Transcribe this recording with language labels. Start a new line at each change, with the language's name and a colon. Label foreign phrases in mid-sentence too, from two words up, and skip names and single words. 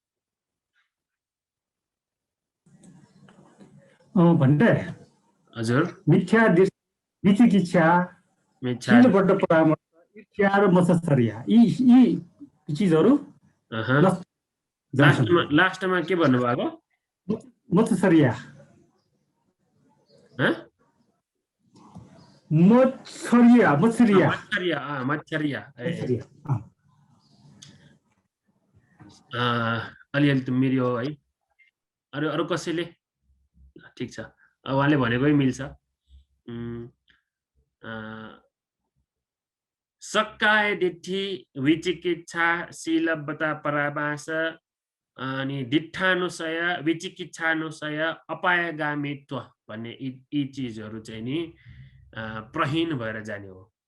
Nepali: भन्दै हजुर, मिथ्या विचिकित्सा, चिलबद्ध परामर्श, ईर्ष्या र मत्सर्या, यी चीजहरू लास्टमा के भन्नुभएको? मत्सरिया हाँ? मत्सरिया मत्सरिया मच्छरिया मच्छरिया मत्सरिया अलिअलि त मिल्यो है अरू अरू कसैले ठिक छ उहाँले भनेकै मिल्छ सक्काय दिट्ठी विचिकित्सा शीलबता पराभास अनि दिट्ठानुसय विचिकित्सानुसय अपायगामित्व भन्ने यी चिजहरू चाहिँ नि प्रहीन भएर जाने हो